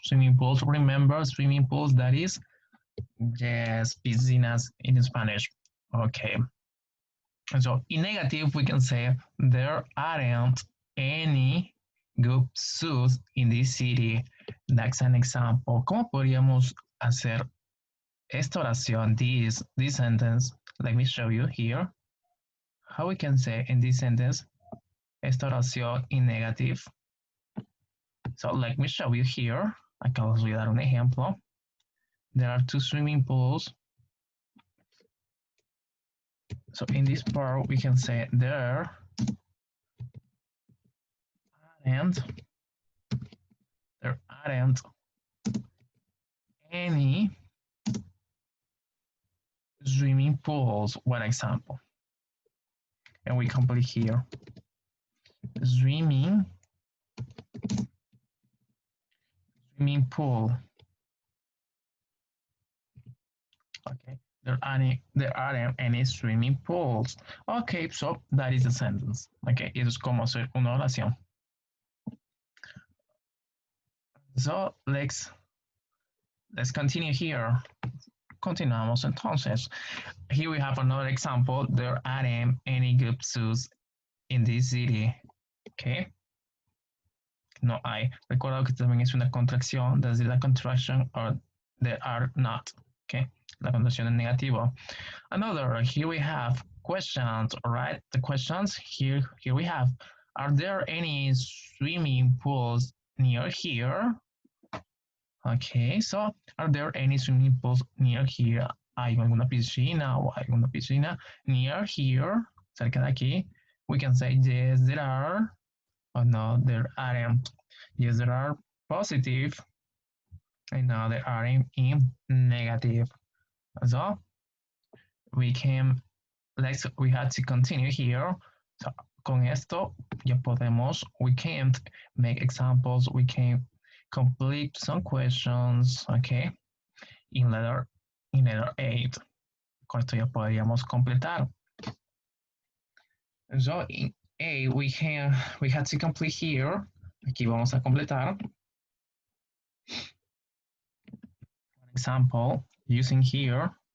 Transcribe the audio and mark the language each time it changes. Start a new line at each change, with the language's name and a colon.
English: Swimming pools, remember swimming pools, that is, yes, piscinas in Spanish. Okay. So in negative, we can say there aren't any good zoos in this city. That's an example.
Spanish: ¿Cómo podríamos hacer esta oración, this sentence?
English: Let me show you here how we can say in this sentence esta oración in negative. So let me show you here. Acá os voy a dar un ejemplo. There are two swimming pools. So in this part, we can say there aren't any swimming pools, one example. And we complete here. Swimming pool. Okay, there aren't any swimming pools. Okay, so that is the sentence.
Spanish: Okay, eso es como hacer una oración.
English: So let's continue here.
Spanish: Continuamos entonces.
English: Here we have another example. There aren't any good zoos in this city.
Spanish: Okay. No hay. Recuerda que también es una contracción desde la contraction or there are not. Okay. La contracción es negativo.
English: Another, here we have questions, all right? The questions here we have, are there any swimming pools near here? Okay, so are there any swimming pools near here?
Spanish: ¿Hay alguna piscina o alguna piscina near here?
English: Cerca de aquí. We can say yes, there are. Or no, there aren't. Yes, there are positive. And no, there aren't in negative. So we had to continue here. So, con esto ya podemos, we can't make examples, we can complete some questions, okay? In letter 8.
Spanish: Con esto ya podríamos completar.
English: So in A, we had to complete here.
Spanish: Aquí vamos a completar. For example, using here.